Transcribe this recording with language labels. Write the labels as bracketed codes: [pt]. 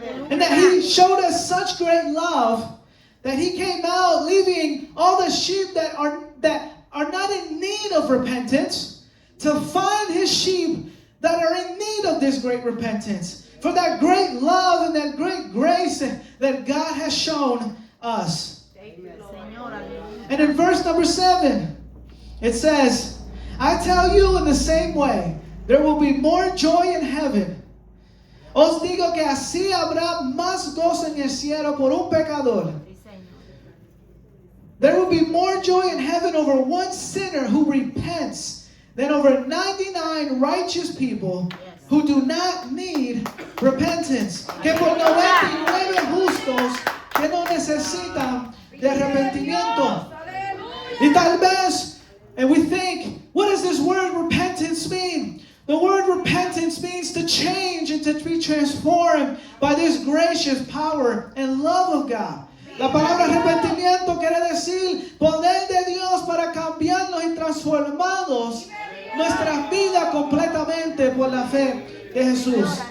[en] And that He showed us such great love that He came out leaving all the sheep that are not in need of repentance to find His sheep that are in need of this great repentance. For that great love and that great grace that God has shown us. [es] Señor, aleluya. [en] And in verse number 7, it says, I tell you in the same way, there will be more joy in heaven [es] Os digo que así habrá más gozo en el cielo por un pecador. Sí, Señor. [en] There will be more joy in heaven over one sinner who repents than over 99 righteous people who do not need repentance. [es] Que por 99 justos que no necesitan de arrepentimiento. Y tal vez, [en] and we think, what does this word repentance mean? The word repentance means to change and to be transformed by this gracious power and love of God. [es] La palabra arrepentimiento quiere decir poder de Dios para cambiarnos y transformarnos nuestras vidas completamente por la fe de Jesús.